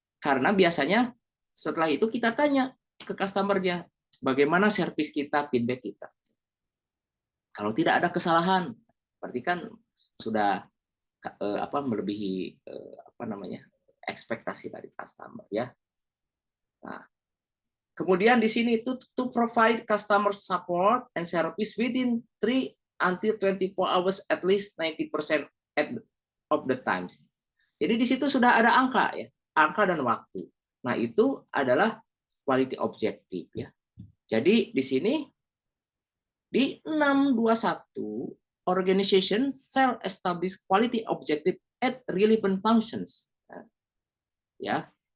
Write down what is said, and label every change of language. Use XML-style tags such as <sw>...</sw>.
<id>Karena biasanya setelah itu kita tanya ke customernya, bagaimana servis kita, feedback kita. Kalau tidak ada kesalahan, berarti kan sudah melebihi ekspektasi dari customer, ya. Nah, kemudian di sini</id> <en>to provide customer support and service within 3 until 24 hours at least 90% of the times.</en> <id>Jadi di situ sudah ada angka, ya, angka dan waktu. Nah, itu adalah quality objektif, ya. Jadi di sini di</id> <en>621 organization shall establish quality objective at relevant functions. Ya.</en>